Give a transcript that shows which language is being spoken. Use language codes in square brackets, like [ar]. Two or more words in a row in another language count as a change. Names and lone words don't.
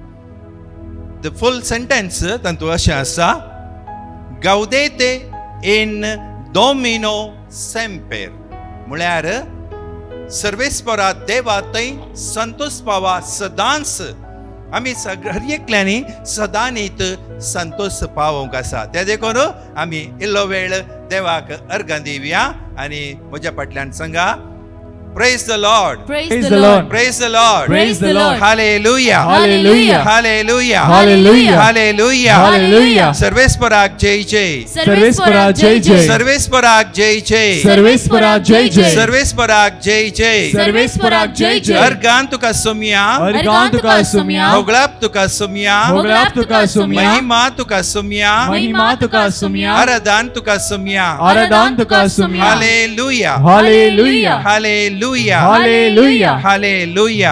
[en] the full sentence [kok] तातूंत अशें आसा [la] Gaudete in Domino semper [kok] म्हळ्यार सर्वेस्परा देवा थंय संतोष पावा सदांच. आमी सगळ्यांनी सदांनीत संतोष पावोंक आसा. ते देखून आमी इल्लो वेळ देवाक अर्घां दिवया आनी म्हज्या फाटल्यान सांगा [en] Praise the Lord. Praise the Lord. Praise the Lord. Praise the Lord. Hallelujah. Hallelujah. Hallelujah. Hallelujah. Hallelujah. Hallelujah. [kok] सर्वेस्पराक जय जय. सर्वेस्परा जय जय. सर्वेस्पराक जय जय. सर्वेस्परा जय जय. सर्वेस्पराक जय जय. सर्वेस्परा जय जय. अर्गान तुका सोम्या. अर्गान तुका सोम्या. होगळाप तुका सोम्या. होगळाप तुका सोम्या. महिमा तुका सोम्या. महिमा तुका सोम्या. आराधन तुका सोम्या. आराधन तुका सोम्या. [en] Hallelujah. Hallelujah. Hallelujah. Hallelujah. Hallelujah.